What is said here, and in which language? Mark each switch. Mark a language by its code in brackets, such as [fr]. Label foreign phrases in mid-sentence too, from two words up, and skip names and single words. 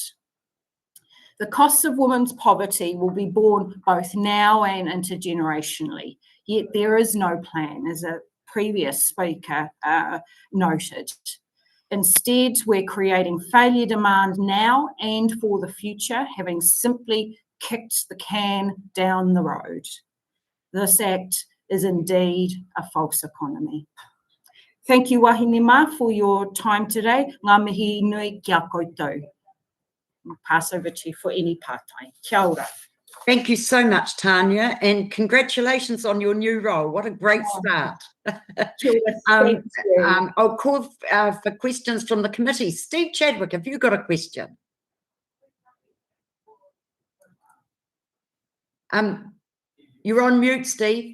[en] The costs of women's poverty will be borne both now and intergenerationally, yet there is no plan, as a previous speaker noted. Instead, we're creating failure demand now and for the future, having simply kicked the can down the road. This act is indeed a false economy. Thank you, [mi] wahine mā, [en] for your time today. [mi] Ngā mihi nui kia koutou. [en] I'll pass over to you for any pātai. [mi] Kia ora. [en] Thank you so much, Tanya, and congratulations on your new role. What a great start. Thank you. I'll call for questions from the committee. Steve Chadwick, have you got a question? You're on mute, Steve.